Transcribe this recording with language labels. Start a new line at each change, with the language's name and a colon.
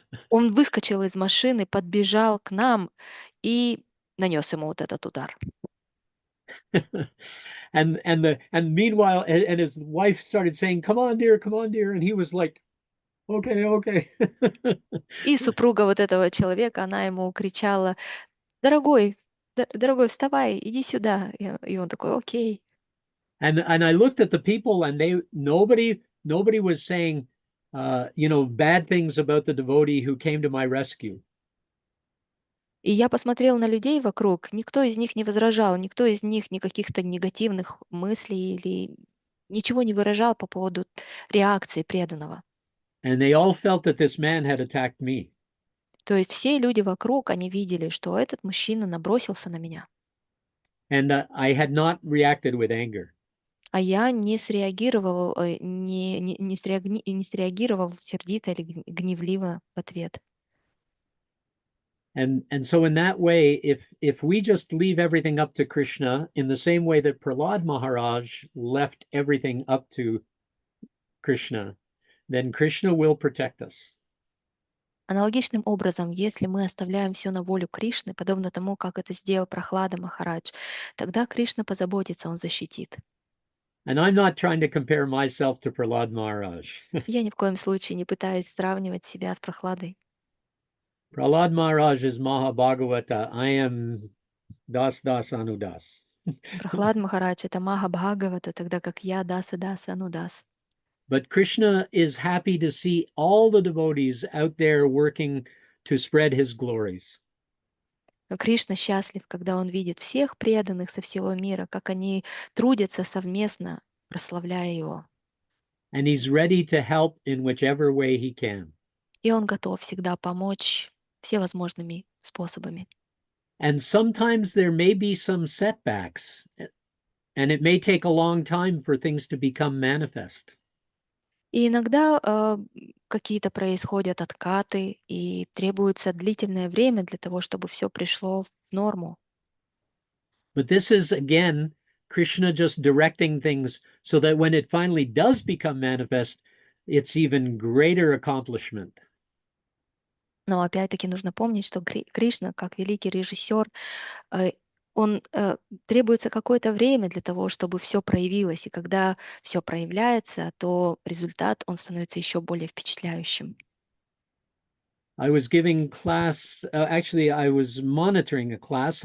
Russian: Он выскочил из машины, подбежал к нам и нанес ему вот этот удар.
English: and meanwhile, and his wife started saying, come on, dear, and he was like, okay.
Russian: И супруга вот этого человека, она ему кричала: "Дорогой, дорогой, вставай, иди сюда". И он такой: "Окей".
English: And I looked at the people, and nobody was saying, bad things about the devotee who came to my rescue.
Russian: И я посмотрел на людей вокруг, никто из них не возражал, никто из них ни каких-то негативных мыслей или ничего не выражал по поводу реакции преданного.
English: And they all felt that this man had attacked me.
Russian: То есть все люди вокруг, они видели, что этот мужчина набросился на меня,
English: And I had not reacted with anger.
Russian: а я не среагировал, не среагировал сердито или гневливо в ответ.
English: And so in that way, if we just leave everything up to Krishna in the same way that Prahlad Maharaj left everything up to Krishna, then Krishna will protect us.
Russian: Аналогичным образом, если мы оставляем все на волю Кришны, подобно тому, как это сделал Прохлада Махарадж, тогда Кришна позаботится, он защитит.
English: And I'm not trying to compare myself to Prahlad Maharaj.
Russian: Я ни в коем случае не пытаюсь сравнивать себя с Прохладой.
English: Prahlad Maharaj is Mahabhagavata. I am Das Anudas.
Russian: Прохлад Махарадж — это Маха Бхагавата, тогда как я Даса Даса Анудас.
English: But Krishna is happy to see all the devotees out there working to spread his glories.
Russian: Но Кришна счастлив, когда он видит всех преданных со всего мира, как они трудятся совместно, прославляя его.
English: And he's ready to help in whichever way he can.
Russian: И он готов всегда помочь всевозможными способами.
English: And sometimes there may be some setbacks, and it may take a long time for things to become manifest.
Russian: И иногда какие-то происходят откаты, и требуется длительное время для того, чтобы все пришло в норму.
English: But this is, again, Krishna just directing things so that when it finally does become manifest, it's even greater accomplishment.
Russian: Но опять-таки нужно помнить, что Кришна, как великий режиссер, он требуется какое-то время для того, чтобы все проявилось. И когда все проявляется, то результат, он становится еще более впечатляющим.
English: I was giving class, actually, I was monitoring a class.